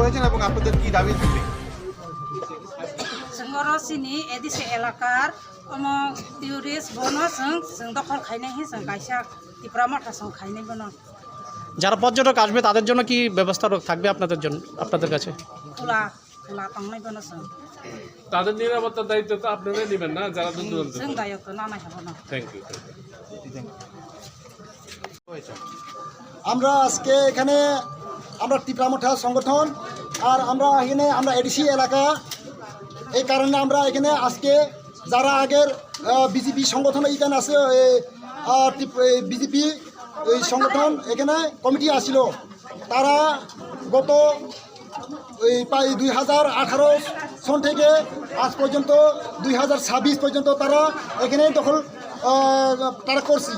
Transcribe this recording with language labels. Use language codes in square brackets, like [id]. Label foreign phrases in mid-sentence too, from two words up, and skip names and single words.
[bn] এবং আপনাদের কি দাবি থাকবে? [brx] जोंनि एदिसे एलाकार टुरिस्ट बनो जों दखल खायनाय जों गायसा टिप्रा माथा जों खायनाय बनो [bn] যারা পর্যটক আসবে তাদের জন্য কি ব্যবস্থা থাকবে আপনাদের কাছে? খোলা খোলা [brx] তাंनाय बनो जों [bn] তাদের নিরাপত্তার দায়িত্ব তো আপনারাই নেবেন না, যারা দূর দূরান্ত। [brx] जों दायित्व लानो हागोन। [en] Thank you. [bn] আমরা আজকে এখানে আমরা টিপরামাঠা সংগঠন আর আমরা এখানে আমরা এডিসি এলাকা, এই কারণে আমরা এখানে আজকে যারা আগের বিজেপি সংগঠন এখানে আছে বিজেপি এই সংগঠন এখানে কমিটি আসছিল, তারা গত ওই প্রায় 2018 সন থেকে আজ পর্যন্ত 2026 পর্যন্ত তারা এখানে দখল তারা করছি।